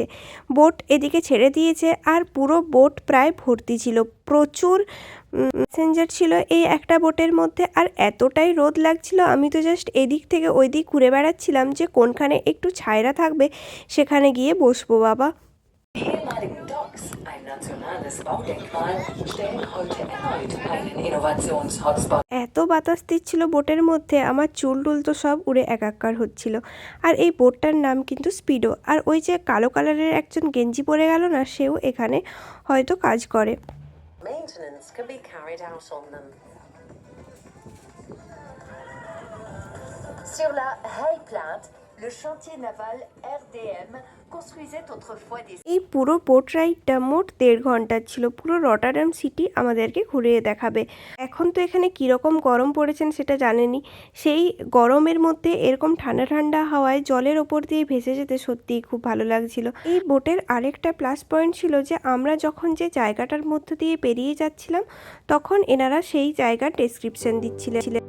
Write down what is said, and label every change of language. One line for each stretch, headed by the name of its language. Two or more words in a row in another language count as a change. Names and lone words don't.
Bangla: বোট এদিকে ছেড়ে দিয়েছে, আর পুরো বোট প্রায় ভর্তি ছিল, প্রচুর প্যাসেঞ্জার ছিল এই একটা বোটের মধ্যে। আর এতটাই রোদ লাগছিল, আমি তো জাস্ট এদিক থেকে ওই দিক ঘুরে বেড়াচ্ছিলাম যে কোনখানে একটু ছায়রা থাকবে সেখানে গিয়ে বসবো বাবা।
German: Ehemaligen Docks, ein nationales Baudenkmal, stellen heute erneut einen Innovations-Hotspot.
Bangla: এত বাতাস দিচ্ছিল বোটের মধ্যে, আমার চুল টুল তো সব উড়ে একাকার হচ্ছিল। আর এই বোটটার নাম কিন্তু স্পিডো। আর ওই যে কালো কালারের একজন গেঞ্জি পরে গেল না, সেও এখানে হয়তো কাজ করে।
English: Maintenance can be carried out on them.
French: Sur la Hay Plate, le chantier naval RDM construisait autrefois des...
Bangla: এই পুরো বোট রাইডটা মোট 1.5 ঘন্টার ছিল, পুরো রটারডাম সিটি আমাদেরকে ঘুরিয়ে দেখাবে। এখন তো এখানে কীরকম গরম পড়েছেন সেটা জানেনই, সেই গরমের মধ্যে এরকম ঠান্ডা ঠান্ডা হাওয়ায় জলের ওপর দিয়ে ভেসে যেতে সত্যিই খুব ভালো লাগছিল। এই বোটের আরেকটা প্লাস পয়েন্ট ছিল যে আমরা যখন যে জায়গাটার মধ্য দিয়ে পেরিয়ে যাচ্ছিলাম, তখন এনারা সেই জায়গার ডেসক্রিপশন দিচ্ছিলেন।